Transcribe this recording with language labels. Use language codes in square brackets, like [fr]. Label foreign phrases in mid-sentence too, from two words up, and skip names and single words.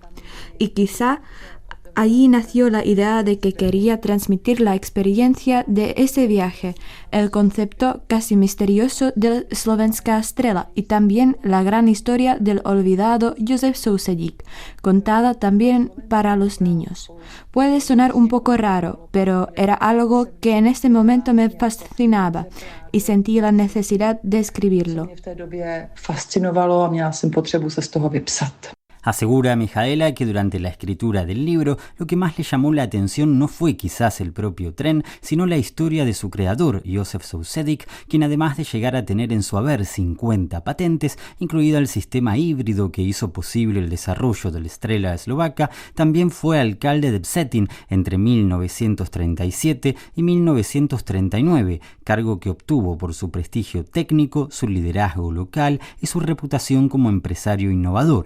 [es] Y quizá allí nació la idea de que quería transmitir la experiencia de ese viaje, el concepto casi misterioso del Slovenska Strela y también la gran historia del olvidado Josef Sousedík, contada también para los niños. Puede sonar un poco raro, pero era algo que en ese momento me fascinaba y sentí la necesidad de escribirlo. [cs] V té době fascinovalo a měla jsem potřebu se z toho vypsat. [es] Asegura Michaela que durante la escritura del libro lo que más le llamó la atención no fue quizás el propio tren, sino la historia de su creador, Josef Sousedík, quien además de llegar a tener en su haber 50 patentes, incluido el sistema híbrido que hizo posible el desarrollo del Strela Eslovaca, también fue alcalde de Vsetín entre 1937 y 1939, cargo que obtuvo por su prestigio técnico, su liderazgo local y su reputación como empresario innovador.